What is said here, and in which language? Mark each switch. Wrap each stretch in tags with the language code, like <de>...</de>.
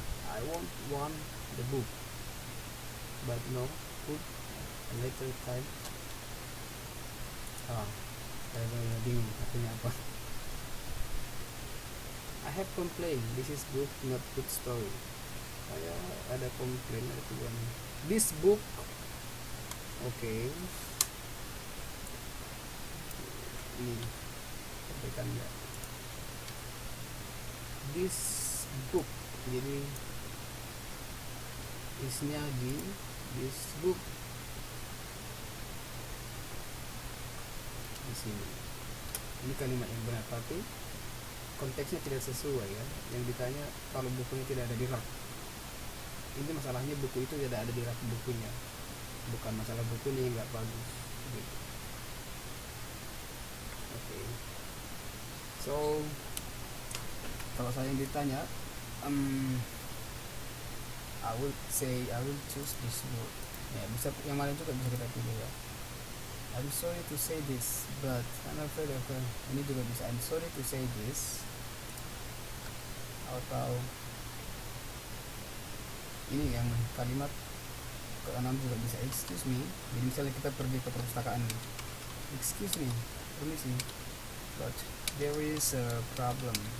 <en>I want the book but no could at a later time.</en> <id>Saya bingung artinya apa.</id> <en>I have complained, this is book not good story.</en> <id>Saya ada komplain, ada tujuan.</id> <en>This book, okay.</en> <id>Ini sampaikan ya.</id> <en>This book,</en> <id>jadi isnya di this book di sini. Ini kalimat yang benar, tapi konteksnya tidak sesuai ya. Yang ditanya kalau bukunya tidak ada di rak. Ini masalahnya buku itu tidak ada di rak bukunya, bukan masalah bukunya yang nggak bagus gitu.</id> <en>Okay. So</en> <id>kalau saya yang ditanya,</id> <en>I will choose this word.</en> <id>Ya, bisa yang mana juga bisa kita pilih ya.</id> <en>I'm sorry to say this, but I'm afraid of</en> <id>ini juga bisa.</id> <en>I'm sorry to say this.</en> <id>Atau ini yang kalimat ke-6 juga bisa.</id> <en>Excuse me.</en> <id>Jadi misalnya kita pergi ke perpustakaan nih.</id> <en>Excuse me, permisi, but there is a problem.</en>